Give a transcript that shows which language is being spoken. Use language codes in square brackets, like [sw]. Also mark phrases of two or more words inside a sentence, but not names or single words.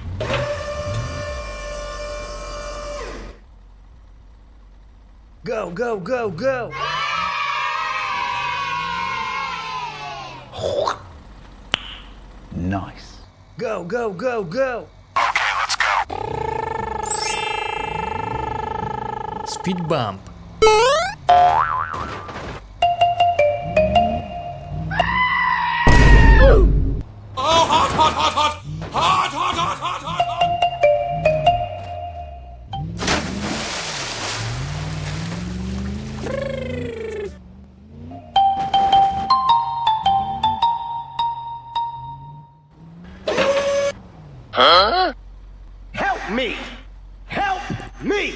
[en] Go, go, go, go! Nice. Go, go, go, go! Okay, let's go. Speed bump. Oh, hot, hot, hot, hot! Hot, hot, hot, hot, hot, hot! Huh? Help me! Help me!